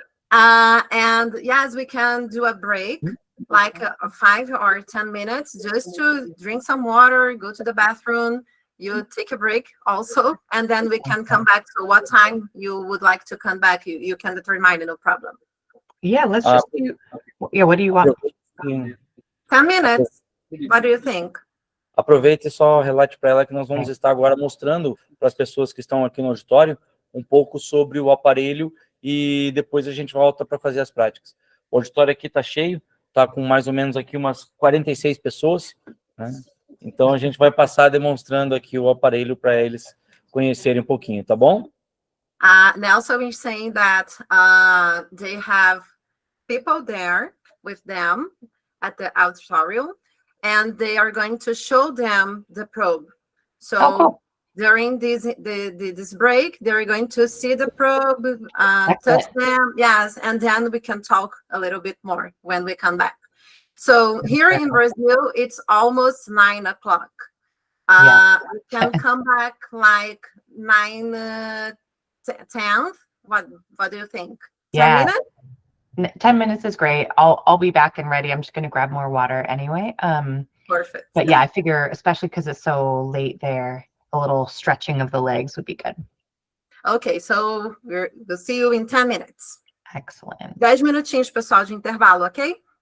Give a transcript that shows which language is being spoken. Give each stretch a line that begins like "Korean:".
English: And yes, we can do a break, like 5 or 10 minutes, just to drink some water, go to the bathroom. You take a break also, and then we can come back. So what time you would like to come back? You can determine, no problem. Yeah, let's just do, yeah, what do you want? 10 minutes. What do you think?
Portuguese: Aproveite e só relate para ela que nós vamos estar agora mostrando para as pessoas que estão aqui no auditório um pouco sobre o aparelho e depois a gente volta para fazer as práticas. O auditório aqui está cheio, está com mais ou menos aqui umas 46 pessoas, né? Então a gente vai passar demonstrando aqui o aparelho para eles conhecerem um pouquinho, tá bom?
English: Nelson is saying that they have people there with them at the auditorium, and they are going to show them the probe. So cool. during this break, they're going to see the probe, touch them, yes, and then we can talk a little bit more when we come back. So here in Brazil, it's almost 9 o'clock. We can come back like 9, 10. What do you think? 10 minutes? 10 minutes is great. I'll be back and ready. I'm just going to grab more water anyway. Perfect. But yeah, I figure, especially because it's so late there, a little stretching of the legs would be good. Okay, so we'll see you in 10 minutes. Excellent.
Portuguese: 10 minutinhos, pessoal, de intervalo, ok?